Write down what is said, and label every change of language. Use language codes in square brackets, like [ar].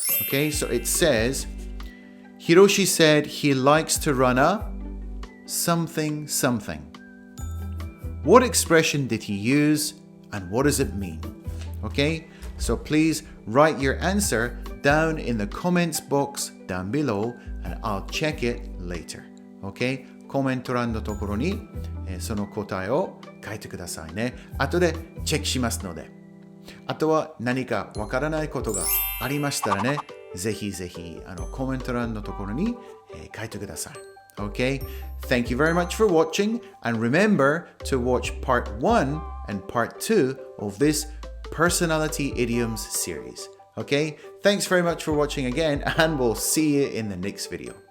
[en] Okay, so it says, Hiroshi said he likes to run a something something. What expression did he use and what does it mean? Okay, so please write your answer down in the comments box down below and I'll check it later. Okay, [ja] コメント欄のところにその答えを書いてくださいね。後でチェックしますので。あとは何かわからないことがありましたらね、ぜひぜひコメント欄のところに書いてください。 [en] Okay? Thank you very much for watching and remember to watch part 1 and part 2 of this Personality Idioms series. Okay? Thanks very much for watching again and we'll see you in the next video.